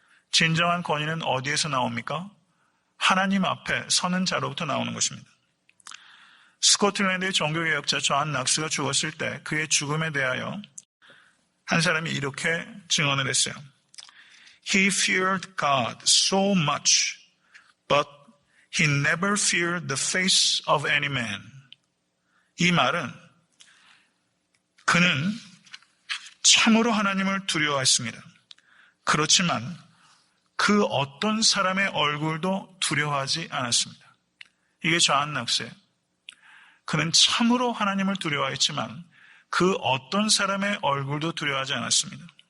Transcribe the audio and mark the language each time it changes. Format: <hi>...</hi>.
<ko>진정한 권위는 어디에서 나옵니까? 하나님 앞에 서는 자로부터 나오는 것입니다. 스코틀랜드의 종교개혁자 존 낙스가 죽었을 때 그의 죽음에 대하여 한 사람이 이렇게 증언을 했어요.</ko> <en>He feared God so much, but he never feared the face of any man.</en> <ko>이 말은 그는 참으로 하나님을 두려워했습니다. 그렇지만 그 어떤 사람의 얼굴도 두려워하지 않았습니다. 이게 존 낙스예요. 그는 참으로 하나님을 두려워했지만 그 어떤 사람의 얼굴도 두려워하지 않았습니다.</ko>